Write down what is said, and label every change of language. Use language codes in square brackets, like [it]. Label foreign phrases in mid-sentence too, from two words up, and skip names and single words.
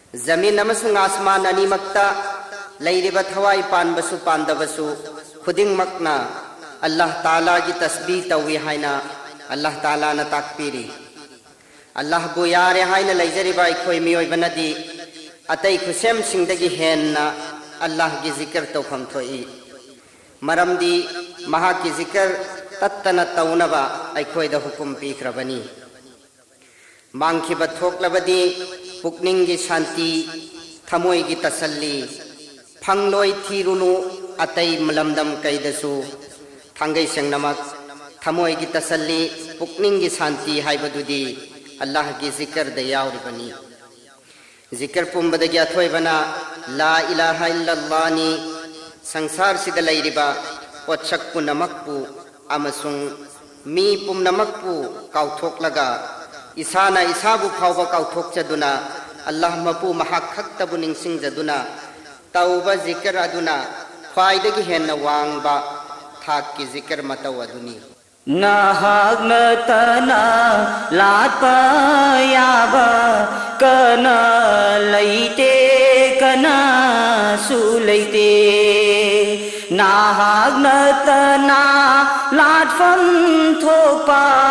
[mni] जमीन अमसुंग आसमान अनिमक्ता लैरिबा थवाई पानबसु पांदबसु खुदिंगमक्ना अल्लाह ताला की तस्बीह तौवी हाइना अल्लाह ताला न ताकपीरी अल्लाह बु यारे हाइना लैजरिबा अखोय मियोयबनदी अतै खुसेम सिंगदगी हेन्ना अल्लाह की जिक्र तौफम थोई मरमदी महा की जिक्र तत्तना तौनबा अखोयदा हुकुम पीख्रबनी मांगखिबा थोक्लबदी पुकनिंगी शांति थमोयगी तसल्ली फंगलोय थीरुनु अतै मलमदम कैदसु थांगै संगनमक थमोयगी तसल्ली पुकनिंगी शांति हाइबदुदी अल्लाह की जिक्र द यावरिबनी जिक्र पुंबदगी अथोयबना [ar] لا إله إلا الله [mni] नि संसार सिद लैरिबा पोचक पुनमकपु अमसुंग मी पुनमकपु काउथोकलगा इसाना इसाबु फावबा काउथोकचदुना अल्लाह मपु महाखक्तबु निंसिंगजदुना तौबा जिक्र अदुना ख्वाइदगी हेन्ना वांगबा थाक की जिक्र मतौ अदुनी नाहगनतना लातपा याबा कना लैते कना सुलैते नाहगनतना लाटफम थोपा